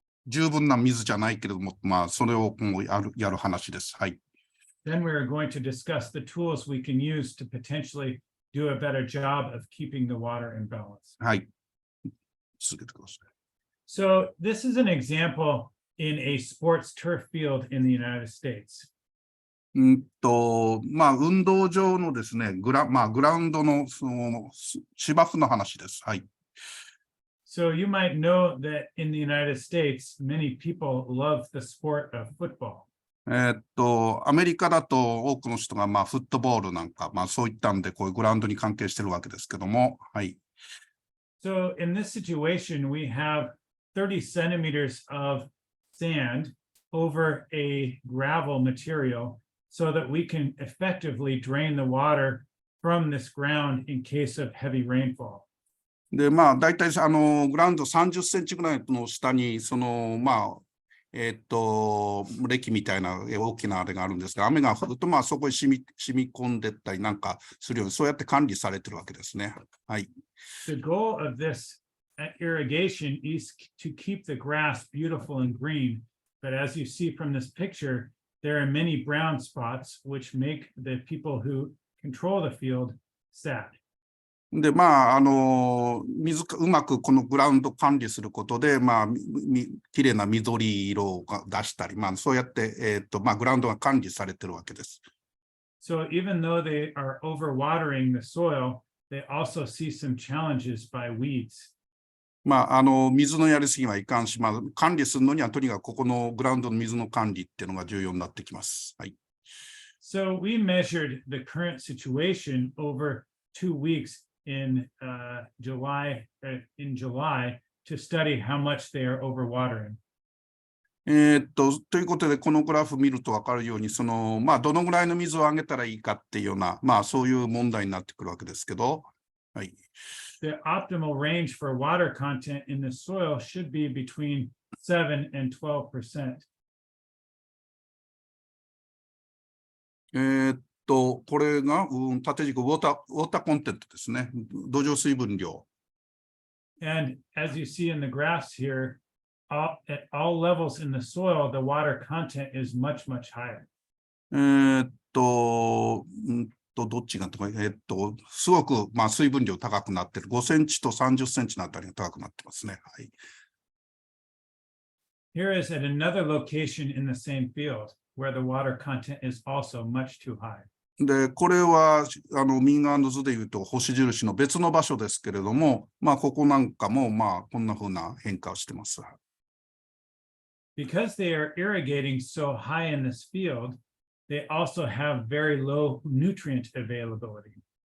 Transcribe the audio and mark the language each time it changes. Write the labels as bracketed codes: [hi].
[ja] 十分な水じゃないけれども、それをもうやる話です。はい。 [en] Then we're going to discuss the tools we can use to potentially do a better job of keeping the water in balance. [ja] はい。続けてください。 [en] So this is an example in a sports turf field in the United States. [ja] 運動場のですね、グラウンドのその芝生の話です。はい。 [en] So you might know that in the United States, many people love the sport of football. [ja] アメリカだと多くの人がフットボールなんか、そういったんで、こういうグラウンドに関係してるわけですけども、はい。 [en] So in this situation, we have 30 centimeters of sand over a gravel material so that we can effectively drain the water from this ground in case of heavy rainfall. [ja] で、大体グラウンド30センチぐらいの下に、その、礫みたいな大きなあれがあるんですが、雨が降ると、そこに染み込んでったりなんかするように、そうやって管理されてるわけですね。はい。 [en] The goal of this irrigation is to keep the grass beautiful and green. But as you see from this picture, there are many brown spots which make the people who control the field sad. [ja] で、水うまくこのグラウンド管理することで、きれいな緑色を出したり、そうやって、グラウンドが管理されてるわけです。 [en] So even though they are overwatering the soil, they also see some challenges by weeds. [ja] 水のやりすぎはいかんし、管理するのにはとにかくここのグラウンドの水の管理っていうのが重要になってきます。はい。 [en] So we measured the current situation over 2 weeks in July to study how much they are overwatering. [ja] ということで、このグラフ見ると分かるように、どのぐらいの水をあげたらいいかっていうような、そういう問題になってくるわけですけど、はい。 [en] The optimal range for water content in the soil should be between 7 and 12%. [ja] これが、縦軸ウォーターコンテントですね。土壌水分量。 [en] And as you see in the graphs here, at all levels in the soil, the water content is much, much higher. [ja] どっちがすごく、水分量高くなってる。 5センチと30センチのあたりが高くなってますね。はい。 [en] Here is at another location in the same field where the water content is also much too high. [ja] で、これは、右側の図でいうと、星印の別の場所ですけれども、ここなんかも、こんな風な変化をしてます。 [en] Because they are irrigating so high in this field, they also have very low nutrient availability.